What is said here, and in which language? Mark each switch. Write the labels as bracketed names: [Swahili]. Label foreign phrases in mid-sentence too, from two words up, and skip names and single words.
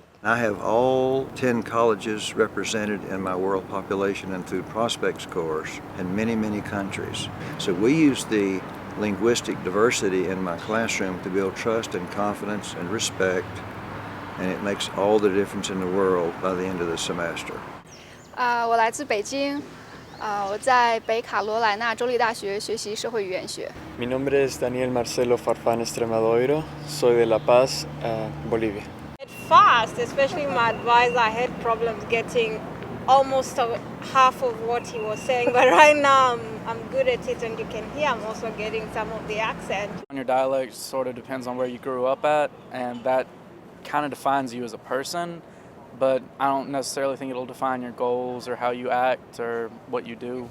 [English] I have all 10 colleges represented in my world population and through prospects course in many, many countries. So we use the linguistic diversity in my classroom to build trust and confidence and respect, and it makes all the difference in the world by the end of the semester. [Chinese] 我来自北京。我在北卡罗来纳州立大学学习社会语言学。 [Spanish] Mi nombre es Daniel Marcelo Farfán Extremadoiro. Soy de La Paz, Bolivia. [English] At first, especially my advisor, I had problems getting almost half of what he was saying, but right now I'm good at it, and you can hear I'm also getting some of the accent. Your dialect sort of depends on where you grew up at, and that kind of defines you as a person, but I don't necessarily think it'll define your goals or how you act or what you do.